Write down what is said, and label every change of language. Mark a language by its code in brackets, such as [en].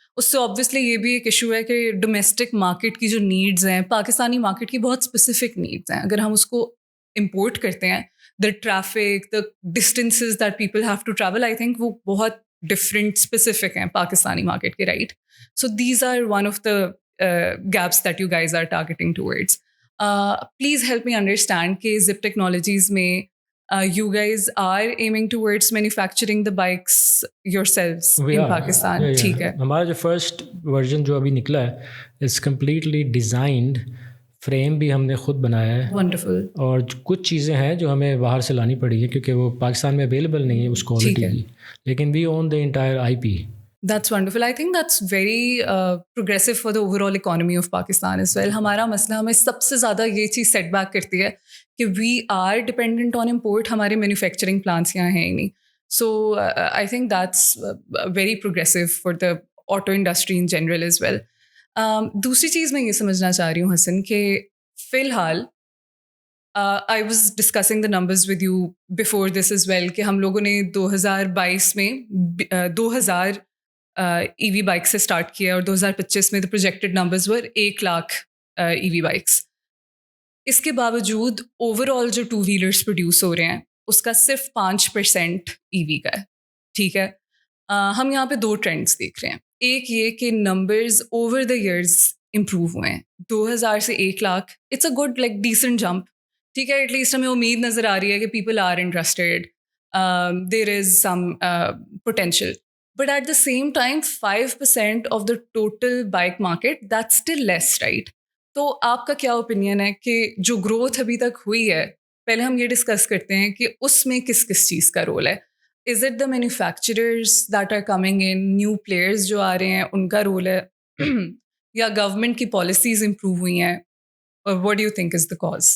[ur] اس سے آبویسلی یہ بھی ایک ایشو ہے کہ ڈومیسٹک مارکیٹ کی جو نیڈز ہیں, پاکستانی مارکیٹ کی بہت اسپیسیفک نیڈز ہیں. اگر ہم اس کو امپورٹ کرتے ہیں, [en] the traffic, the distances that people have to travel, I think [ur] وہ بہت ڈفرینٹ اسپیسیفک ہیں پاکستانی مارکیٹ کے, [en] Right? So these are one of the gaps that you guys are targeting towards. Please help me understand کہ Zip Technologies میں you guys are aiming towards manufacturing the bikes yourselves in Pakistan. [ur] ٹھیک ہے. ہمارا جو first version جو ابھی نکلا ہے [en] it's completely designed, [ur] فریم بھی ہم نے خود بنایا ہے. [en] Wonderful. [ur] اور کچھ چیزیں ہیں جو ہمیں باہر سے لانی پڑی ہے کیونکہ وہ پاکستان میں اویلیبل نہیں ہے اس کوالٹی کی, لیکن [en] We own the entire IP. That's wonderful. I think that's very progressive for the overall economy of Pakistan as well. [ur] ہمارا مسئلہ ہمیں سب سے زیادہ یہ چیز سیٹ بیک کرتی ہے کہ [en] we are dependent on import. [ur] ہمارے مینوفیکچرنگ پلانٹس یہاں ہیں ہی نہیں. [en] So I think that's very progressive for the auto industry in general as well. [ur] دوسری چیز میں یہ سمجھنا چاہ رہی ہوں حسن کہ فی الحال [en] I was discussing the numbers with you before this as well [ur] کہ ہم لوگوں نے 2022 میں 2000 ای وی بائک سے اسٹارٹ کیا, اور 2025 میں [en] the projected numbers were [ur] 1 لاکھ ای وی بائکس. اس کے باوجود اوور آل جو 2 ویلرس پروڈیوس ہو رہے ہیں اس کا صرف 5% ای وی کا ہے. ٹھیک ہے. ہم یہاں پہ 2 ٹرینڈس دیکھ رہے ہیں. ایک یہ کہ numbers over the years improve ہوئے ہیں. [en] 2000 سے 1 lakh, it's a good like decent jump. ٹھیک ہے. At least [ur] ہمیں امید نظر آ رہی ہے کہ [en] People are interested, there is some potential. But at the same time, 5% of the total bike market, that's still less, right? [ur] تو آپ کا کیا اوپینین ہے کہ جو گروتھ ابھی تک ہوئی ہے, پہلے ہم یہ ڈسکس کرتے ہیں کہ اس میں کس کس چیز کا رول ہے. [en] is it the manufacturers that are coming in, [ur] new players جو آ رہے ہیں ان کا رول ہے, یا گورنمنٹ کی پالیسیز امپروو ہوئی ہیں, اور [en] What do you think is the cause?